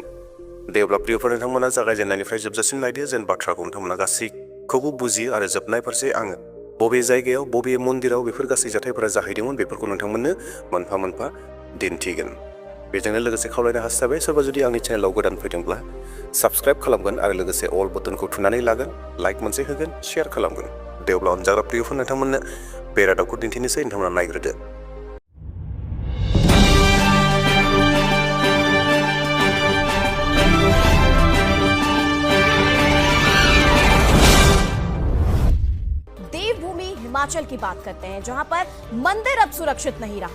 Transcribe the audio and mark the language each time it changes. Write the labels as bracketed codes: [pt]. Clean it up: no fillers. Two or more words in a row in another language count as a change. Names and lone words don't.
[brx] दे अब्ला प्रियफोर, नोंथांमोना जागायजेननायनिफ्राय जोबजासिम नायदो, जेन बाथ्राखौ नोंथांमोना गासैखौबो बुजियो आरो जोबनाय फारसे आङो बबे जायगायाव बबे मन्दिराव बेफोर गासै जाथायफोरा जाहैदोंमोन बेफोरखौ नोंथांमोननो मोनफा मोनफा दिन्थिगोन। बेजोंनो लोगोसे खावलायनो हास्थायबाय, सोरबा जुदि आंनि चेनेलाव गोदान फैदोंब्ला साबस्क्राइब खालामगोन आरो लोगोसे अल बटनखौ थुनानै लागोन, लाइक मोनसे होगोन, शेयार खालामगोन। दे अब्ला अनजाग्रा प्रियफोर, नोंथांमोननो बे रादाबखौ दिन्थिनोसै, नोंथांमोना नायग्रोदो। [hi] देवभूमि हिमाचल की बात करते हैं, जहां पर मंदिर अब सुरक्षित नहीं रहा।